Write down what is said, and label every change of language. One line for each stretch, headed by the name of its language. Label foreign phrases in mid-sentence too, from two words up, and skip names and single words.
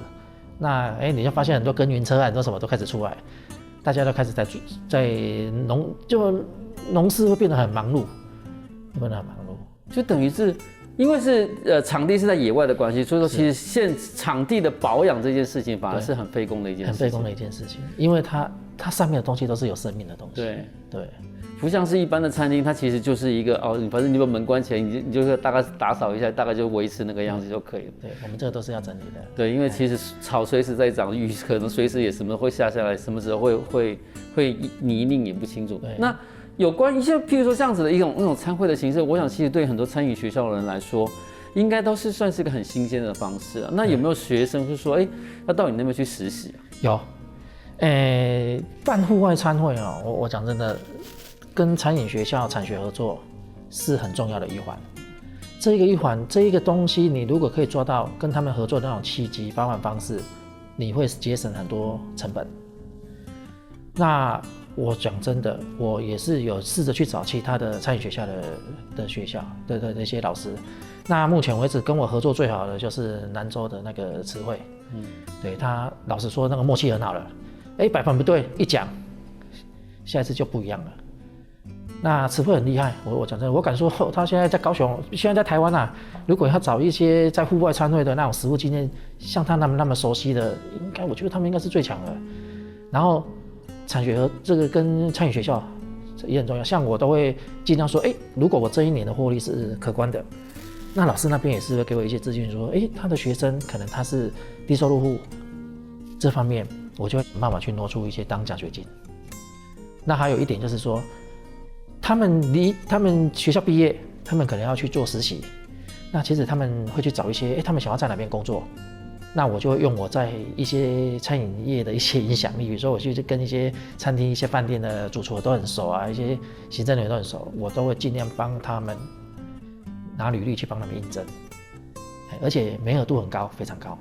Chinese: 那你就發現很多耕耘車啊，很多什麼都開始出來，大家都開始在農事會變得很忙碌，就等於是因為是場地是在野外的關係，所以說其實場地的保養這件事情反而是很費工的一件事情，很費工的一件事情，因為它上面的東西都是有生命的東西。對，不像是一般的餐廳，它其實就是一個反正你把門關起來，你就大概打掃一下，大概就維持那個樣子就可以了。對，我們這個都是要整理的。對，因為其實草隨時在長，雨可能隨時也什麼會下來，什麼時候會泥濘也不清楚。那有關一些，譬如說這樣子的那種餐會的形式，我想其實對很多餐飲學校的人來說，應該都是算是一個很新鮮的方式啊。那有沒有學生是說，要到你那邊去實習啊？有，辦戶外餐會啊，我講真的，跟餐飲學校產學合作是很重要的一環。這一個東西，你如果可以做到跟他們合作的那種契機包辦方式，你會節省很多成本。那我講真的，我也是有試着去找其他的餐飲學校的學校的那些老師。那目前為止跟我合作最好的就是南州的那個慈惠，對，他老實說那個默契很好了，擺盤不對一講，下一次就不一樣了。那慈惠很厲害，我講真的，我敢說他現在在高雄，現在在台灣啊，如果要找一些在戶外餐會的那種實務經驗，像他那麼熟悉的，我覺得他們應該是最強的。然後產學合這個跟餐飲學校也很重要，像我都會盡量說，如果我這一年的獲利是可觀的，那老師那邊也是會給我一些資訊，說，他的學生可能他是低收入戶，這方面我就會想辦法去挪出一些當獎學金。那還有一點就是說，他們離他們學校畢業，他們可能要去做實習，那其實他們會去找一些，他們想要在哪邊工作。那我就會用我在一些餐飲業的一些影響力，比如說我去跟一些餐廳、一些飯店的主廚都很熟啊，一些行政人員都很熟，我都會盡量幫他們拿履历去帮他们应征，而且媒合度很高，非常高。